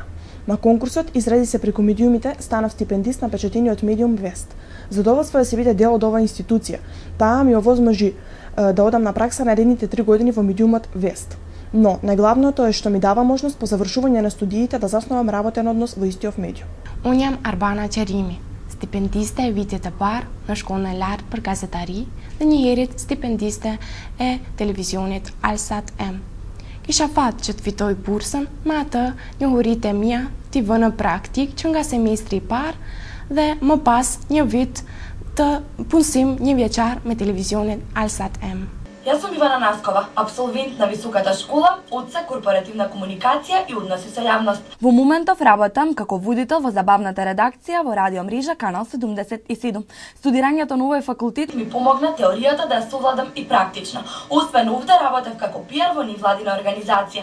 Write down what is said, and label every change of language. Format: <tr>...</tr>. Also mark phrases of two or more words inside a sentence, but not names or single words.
<mk>На конкурсот изради се преку медиумите, станав стипендист на печатениот медиум Вест. Задоволство е да се биде дел од оваа институција. Таа ми овозможи да одам на пракса наредните 3 години во медиумот Вест. Но, најглавното е што ми дава можност по завршување на студиите да заснувам работен однос во истиот медиум.</mk> <sq>Unë jam Arbana Qerimi, stipendiste e vitit të parë në shkollën e lartë për gazetari dhe njëherët stipendiste e televizionit Alsat M. Kisha fat që të fitoj bursën, me atë njohuritë e mia t'i vënë në praktik që nga semestri i parë dhe më pas një vit të punësim një vjeçar me televizionin Alsat M.</sq> <mk>Јас сум Ивана Наскова, абсолвент на Високата школа, одсек корпоративна комуникација и односи со јавност. Во моментов работам како водител во забавната редакција во радио мрежа Канал 77. Студирањето на овој факултет ми помогна теоријата да ја совладам и практично. Освен овде работев како PR во невладина организација.</mk>